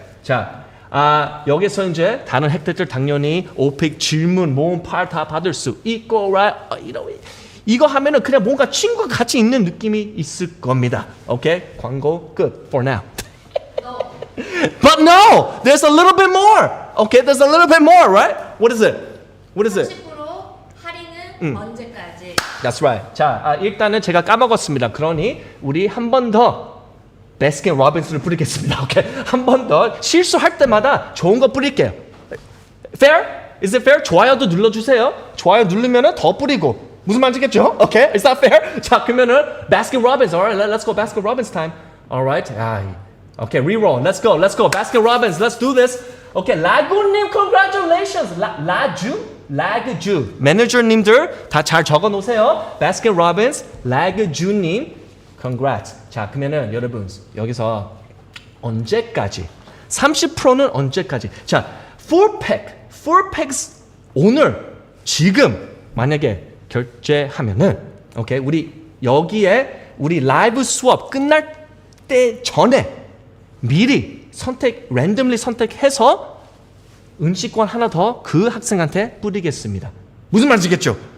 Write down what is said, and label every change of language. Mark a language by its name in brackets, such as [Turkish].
[Korean] 자, 여기서 이제 다른 혜택들 당연히 오펙 질문 모음 파일 다 받을 수 있고, [English] right? [Korean] 이거 하면은 그냥 뭔가 친구가 같이 있는 느낌이 있을 겁니다. 오케이? 광고 끝. [English] For now. No. But no, there's a little bit more. Okay, there's a little bit more, right? What is it? [Korean] 30% 할인은 언제까지? [English] That's right. [Korean] 자, 일단은 제가 까먹었습니다. 그러니 우리 한 번 더 베스킨 로빈스를 뿌리겠습니다. 오케이, 한 번 더 실수할 때마다 좋은 거 뿌릴게요. [English] Fair? Is it fair? [Korean] 좋아요도 눌러주세요. 좋아요 누르면은 더 뿌리고. 무슨 말인지겠죠? [English] Okay, is that fair? [Korean] 자, 그러면은 Baskin Robbins. [English] Alright, let's go Baskin Robbins time. Alright, okay, reroll. Let's go. Baskin Robbins. Let's do this. Okay, 라구님, congratulations. [Korean] 라그주. 매니저님들 다 잘 적어 놓으세요. [English] Baskin Robbins, 라그주님, congrats. [Korean] 자, 그러면은 여러분 여기서 언제까지? 30%는 언제까지? 자, 4packs 오늘 지금 만약에 결제하면은 오케이, 우리 여기에 우리 라이브 수업 끝날 때 전에 미리 랜덤리 선택해서 음식권 하나 더 그 학생한테 뿌리겠습니다. 무슨 말인지겠죠?